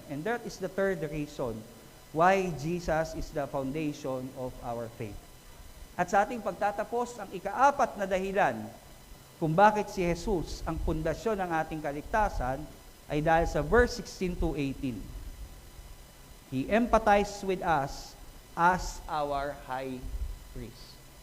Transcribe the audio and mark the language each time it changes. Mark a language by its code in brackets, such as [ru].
[en] And that is the third reason why Jesus is the foundation of our faith. [tl] At sa ating pagtatapos, ang ikaapat na dahilan kung bakit si Jesus ang pundasyon ng ating kaligtasan ay dahil sa verse 16 to 18. [en] He empathized with us as our high priest.